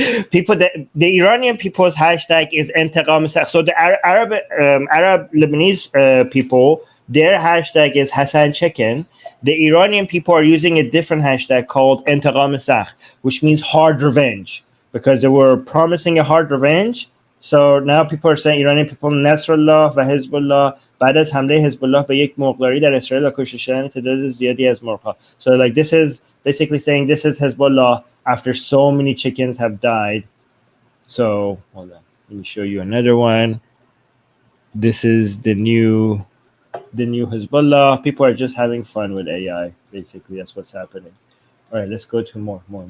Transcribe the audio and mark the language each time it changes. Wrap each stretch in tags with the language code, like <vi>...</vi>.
<en>People, the Iranian people's hashtag is</en> <fa>انتقام سخت.</fa> <en>So the Arab Lebanese people, their hashtag is Hassan Chicken. The Iranian people are using a different hashtag called</en> <fa>انتقام سخت,</fa> <en>which means hard revenge, because they were promising a hard revenge. So now people are saying Iranian people</en> <fa>Nasrallah و Hezbollah بعد از حمله حزب به یک مرغداری در اسرائیل و کشته شدن تعداد زیادی از مرغ‌ها.</fa> <en>So like this is basically saying this is Hezbollah after so many chickens have died. So hold on, let me show you another one. This is the new Hezbollah. People are just having fun with AI. Basically, that's what's happening. All right, let's go to more.</en>